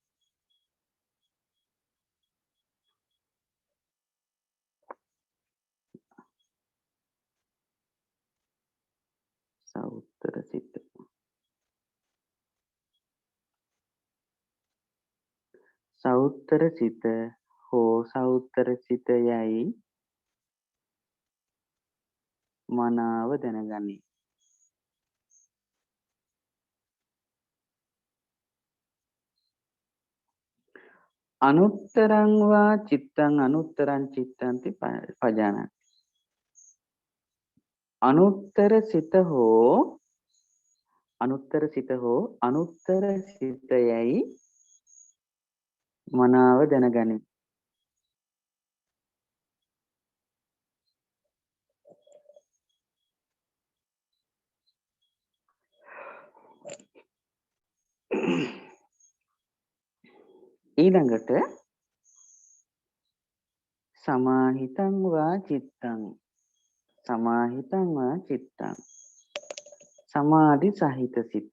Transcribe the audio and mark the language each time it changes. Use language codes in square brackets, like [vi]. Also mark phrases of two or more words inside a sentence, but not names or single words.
[si] සෞත්තර සිත සෞත්තර සිත හෝ සෞත්තර සිත යයි මනාව දැනගනී. [pi] අනුත්තරං වා චිත්තං අනුත්තරං චිත්තන්ති පජානාති. [si] අනුත්තර සිත හෝ අනුත්තර සිතයයි මනාව දැනගනී. ඊළඟට [pi] සමාහිතං වා චිත්තං [si] සමාධි සහිත සිත.